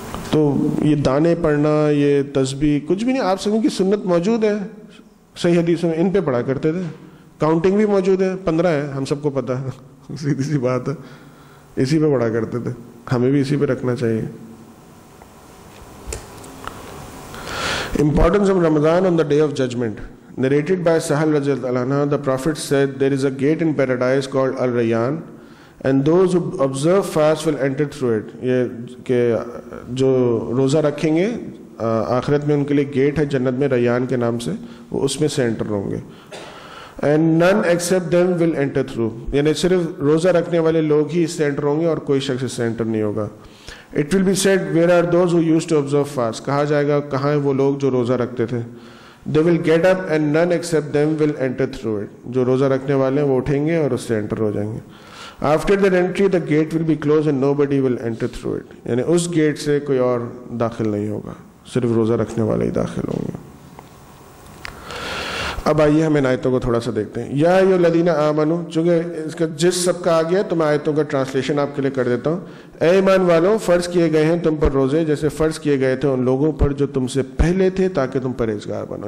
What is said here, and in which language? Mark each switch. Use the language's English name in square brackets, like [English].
[Urdu] تو یہ دانے پڑھنا, یہ تسبیح کچھ بھی نہیں. آپ سب کی سنت موجود ہے صحیح حدیثوں میں, ان پہ پڑھا کرتے تھے. کاؤنٹنگ بھی موجود ہے, 15 ہے, ہم سب کو پتہ ہے, سیدھی سی بات ہے, اسی پہ پڑھا کرتے تھے. ہمیں بھی اسی پہ رکھنا چاہیے. [English] Importance of Ramadan on the Day of Judgment. Narrated by Sahal radhiyallahu anhu, the Prophet said, there is a gate in paradise called Al-Rayyan, and those who observe fast will enter through it. [Urdu] یہ کہ جو روزہ رکھیں گے آخرت میں ان کے لیے گیٹ ہے جنت میں ریان کے نام سے, وہ اس میں سے انٹر ہوں گے. [English] and none except them will enter through, [Urdu] یعنی صرف روزہ رکھنے والے لوگ ہی اس سے انٹر ہوں گے اور کوئی شخص اس سے انٹر نہیں ہوگا. [English] It will be said, where are those who used to observe fast? [Urdu] کہا جائے گا کہاں ہیں وہ لوگ جو روزہ رکھتے تھے. [English] They will get up and none except them will enter through it. [Urdu] جو روزہ رکھنے والے ہیں وہ اٹھیں گے اور اس سے انٹر ہو جائیں گے. [English] After their entry, the gate will be closed and nobody will enter through it. [Urdu] یعنی اس گیٹ سے کوئی اور داخل نہیں ہوگا, صرف روزہ رکھنے والے ہی داخل ہوں گے. اب آئیے ہم ان آیتوں کو تھوڑا سا دیکھتے ہیں. [Arabic] یا ایھا الذین آمنوا, [Urdu] چونکہ اس کا جس سب کا آ گیا تو میں آیتوں کا ٹرانسلیشن آپ کے لیے کر دیتا ہوں. اے ایمان والوں, فرض کیے گئے ہیں تم پر روزے جیسے فرض کیے گئے تھے ان لوگوں پر جو تم سے پہلے تھے, تاکہ تم پرہیزگار بنو.